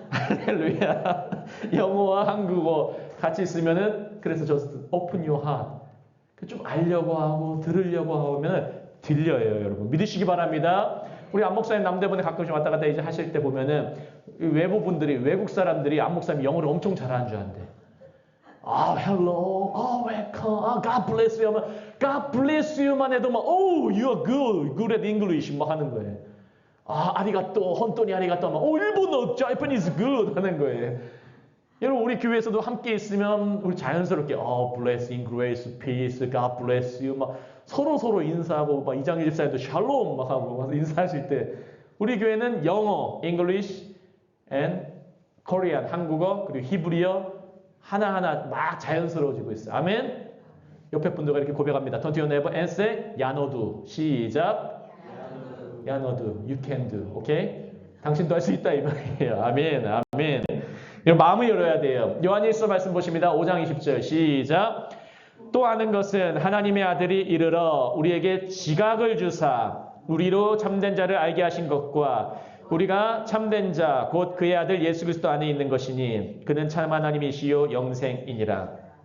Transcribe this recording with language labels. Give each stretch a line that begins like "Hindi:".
Korean: 할렐루야. 영어와 한국어 같이 있으면은 그래서 저
English: open your heart
Korean: 좀 알려고 하고 들으려고 하면 들려요, 여러분. 믿으시기 바랍니다. 우리 안목사님 남대문에 가끔씩 왔다 갔다 이제 하실 때 보면은 외부분들이 외국 사람들이 안목사님 영어를 엄청 잘하는 줄 안대.
English: hello, welcome, God bless you 하면 God bless you만 해도 막 you are good at English
Korean: 막 하는 거예요. 아리가또, 혼돈이 아리가또 하면 일본어,
English: Japanese good
Korean: 하는 거예요. 여러분 우리 교회에서도 함께 있으면 우리 자연스럽게 blessing, grace, peace, God bless you 막 서로 인사하고 막 이장일 집사님도 샬롬 막 하고 막 인사하실 때 우리 교회는 영어,
English: English and Korean,
Korean: 한국어 그리고 히브리어 하나하나 막 자연스러워지고 있어요. 아멘. 옆에 분들과 이렇게 고백합니다.
English: Turn to your neighbor and say
Korean: 야너도 시작.
English: 야너도 you can do.
Korean: 오케이? 당신도 할 수 있다 이 말이에요. 아멘. 아멘. 마음을 열어야 돼요. 요한일서 말씀 보십니다. 5장 20절 시작. 또 아는 것은 하나님의 아들이 이르러 우리에게 지각을 주사 우리로 참된 자를 알게 하신 것과 우리가 참된 자 곧 그의 아들 예수 그리스도 안에 있는 것이니 그는 참 하나님이시요 영생이니라.